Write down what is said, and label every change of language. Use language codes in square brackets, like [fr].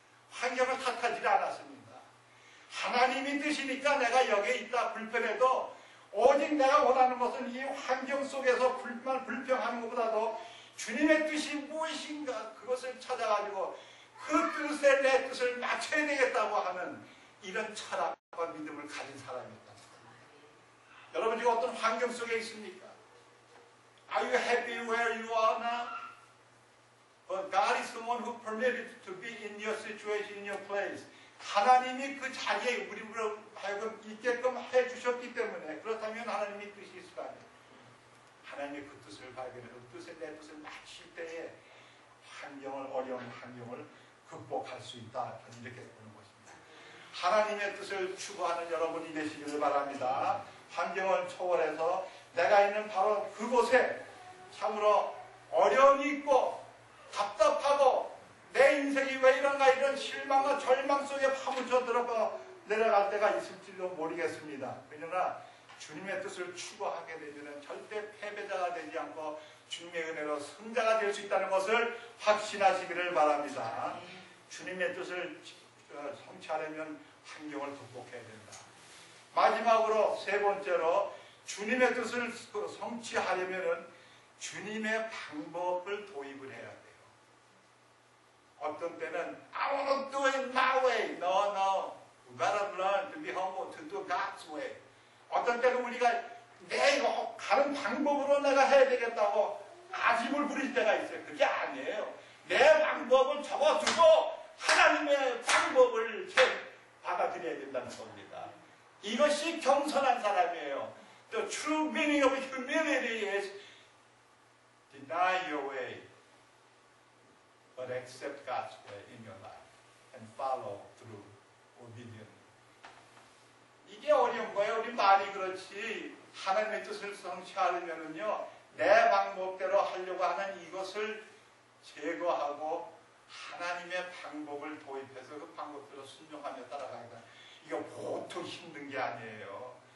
[ko] 환경을 탓하지 않았습니다. 하나님이 뜻이니까 내가 여기에 있다 불편해도 오직 내가 원하는 것은 이 환경 속에서 불평하는 것보다도 주님의 뜻이 무엇인가 그것을 찾아가지고 그 뜻에 내 뜻을 맞춰야 되겠다고 하는 이런 철학과 믿음을 가진 사람이었다. 여러분 지금 어떤 환경 속에 있습니까? [en] Are you happy where you are now? But God is the one who permitted to be in your situation, in your place. [ko] 하나님이 그 자리에 우리로 하여금 있게끔 해주셨기 때문에 그렇다면 하나님의 뜻이 있을 거 아니에요. 하나님의 그 뜻을 발견해서 뜻에 내 뜻을 맞출 때에 어려운 환경을 극복할 수 있다. 이렇게 보는 것입니다. 하나님의 뜻을 추구하는 여러분이 되시기를 바랍니다. 환경을 초월해서 내가 있는 바로 그곳에 참으로 어려움이 있고 답답하고 내 인생이 왜 이런가 이런 실망과 절망 속에 파묻혀 들어가 내려갈 때가 있을지도 모르겠습니다. 그러나 주님의 뜻을 추구하게 되면 절대 패배자가 되지 않고 주님의 은혜로 승자가 될 수 있다는 것을 확신하시기를 바랍니다. 주님의 뜻을 성취하려면 환경을 극복해야 된다. 마지막으로 세 번째로 주님의 뜻을 성취하려면 주님의 방법을 도입을 해야 돼요. 어떤 때는 [en] I want to do it my way. No. We gotta learn to be humble, to do God's way. [ko] 어떤 때는 우리가 내가 가는 방법으로 내가 해야 되겠다고 아집을 부릴 때가 있어요. 그게 아니에요. 내 방법을 접어두고 하나님의 방법을 받아들여야 된다는 겁니다. 이것이 겸손한 사람이에요. [en] The true meaning of humility is deny your way, but accept God's way in your life and follow through obedience. [ko] 이게 어려운 거예요. 우리 말이 그렇지 하나님의 뜻을 성취하려면요 내 방법대로 하려고 하는 이것을 제거하고 하나님의 방법을 도입해서 그 방법대로 순종하며 따라가니까 이거 보통 힘든 게 아니에요.